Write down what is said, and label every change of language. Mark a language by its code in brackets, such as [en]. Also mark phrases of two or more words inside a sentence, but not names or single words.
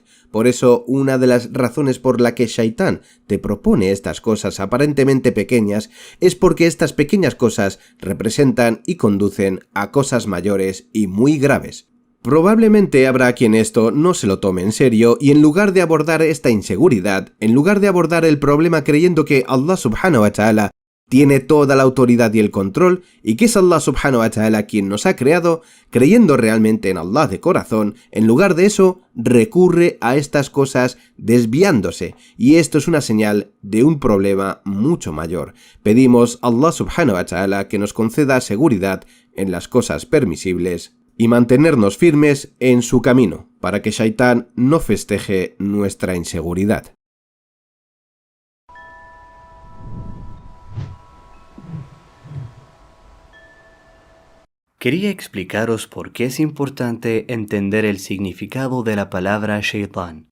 [es] Por eso, una de las razones por la que Shaitán te propone estas cosas aparentemente pequeñas es porque estas pequeñas cosas representan y conducen a cosas mayores y muy graves. Probablemente habrá quien esto no se lo tome en serio y en lugar de abordar esta inseguridad, en lugar de abordar el problema creyendo que Allah [ar] سبحانه وتعالى [es] tiene toda la autoridad y el control y que es Allah [ar] سبحانه وتعالى [es] quien nos ha creado, creyendo realmente en Allah de corazón, en lugar de eso recurre a estas cosas desviándose, y esto es una señal de un problema mucho mayor. Pedimos a Allah [ar] سبحانه وتعالى [es] que nos conceda seguridad en las cosas permisibles y mantenernos firmes en su camino, para que Shaitán no festeje nuestra inseguridad. Quería explicaros por qué es importante entender el significado de la palabra Shaitán.